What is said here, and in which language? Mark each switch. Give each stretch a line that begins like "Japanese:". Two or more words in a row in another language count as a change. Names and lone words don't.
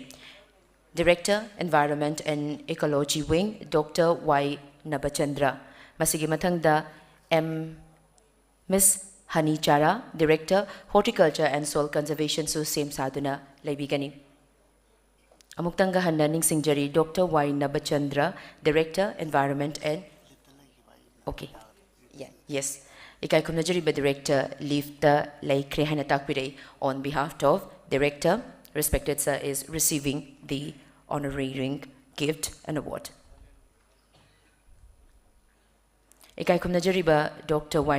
English: Director, Environment and Ecology Wing, Dr.
Manipuri: Y. Nabachandra. Masigi mathangda Ms.
English: Hani Chara, Director,
Manipuri: Horticulture and Soil Conservation, so same saduna laibigani. Amuktanga Handa Ningsingjari, Dr. Y. Nabachandra,
English: Director, Environment and... Okay. Yeah, yes.
Manipuri: Ikai Kumnajariba Director, Lifta Laikre Hanatakpire,
English: on behalf of Director, respected sir, is receiving the honorary gift and award.
Manipuri: Ikai Kumnajariba, Dr. Y.